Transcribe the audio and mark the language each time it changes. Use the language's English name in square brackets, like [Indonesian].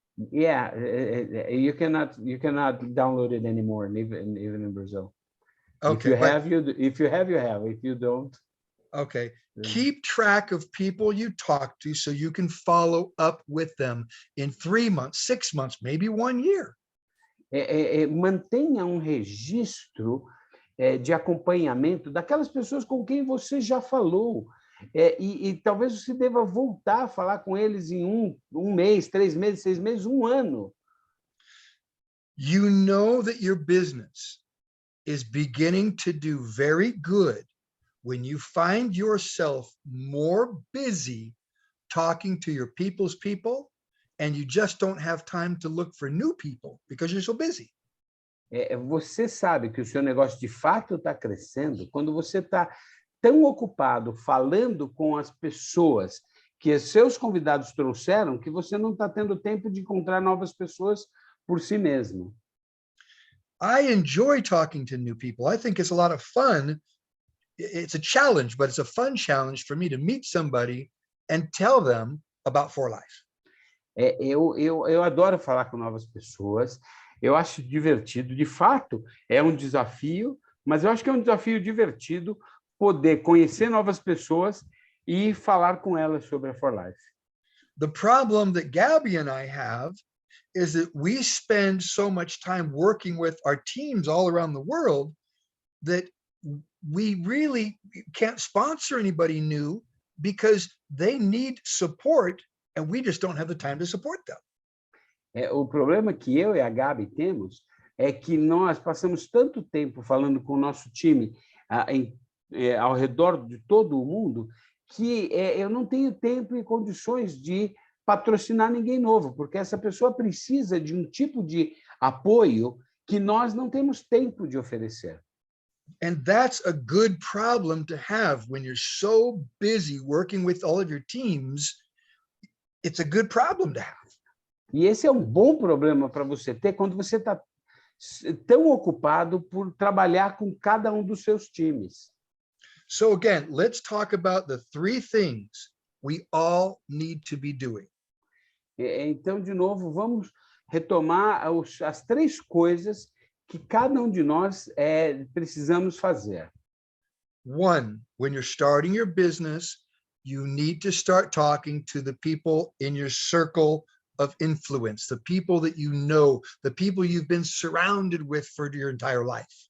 [English] Yeah, you cannot download it anymore, even in Brazil. Okay, if you have, you have. If you don't. Okay. Keep track of people you talk to so you can follow up with them in 3 months, 6 months, maybe 1 year. [Portuguese] Mantenha um registro de acompanhamento daquelas pessoas com quem você já falou. E talvez você deva voltar a falar com eles em um mês, 3 meses, 6 meses, 1 ano. [English] You know that your business is beginning to do very good when you find yourself more busy talking to your people's people and you just don't have time to look for new people because you're so busy. [Portuguese] Você sabe que o seu negócio de fato está crescendo quando você está tão ocupado falando com as pessoas que seus convidados trouxeram que você não está tendo tempo de encontrar novas pessoas por si mesmo. [English] I enjoy talking to new people. I think it's a lot of fun. It's a challenge, but it's a fun challenge for me to meet somebody and tell them about For Life. [Portuguese] Eu adoro falar com novas pessoas, eu acho divertido, de fato, é um desafio, mas eu acho que é um desafio divertido poder conhecer novas pessoas e falar com elas sobre a For Life. [English] The problem that Gabby and I have is that we spend so much time working with our teams all around the world that we really can't sponsor anybody new because they need support and we just don't have the time to support them. [Portuguese] O problema que eu e a Gabi temos é que nós passamos tanto tempo falando com o nosso time ao redor de todo o mundo que eu não tenho tempo e condições de patrocinar ninguém novo, porque essa pessoa precisa de um tipo de apoio que nós não temos tempo de oferecer. [English] And that's a good problem to have when you're so busy working with all of your teams. It's a good problem to have. [Portuguese] E esse é um bom problema para você ter quando você está tão ocupado por trabalhar com cada um dos seus times. [English] So again, let's talk about the 3 things we all need to be doing. [Portuguese] Então, de novo, vamos retomar as 3 coisas que cada um de nós precisamos fazer. [English] 1, when you're starting your business, you need to start talking to the people in your circle of influence, the people that you know, the people you've been surrounded with for your entire life.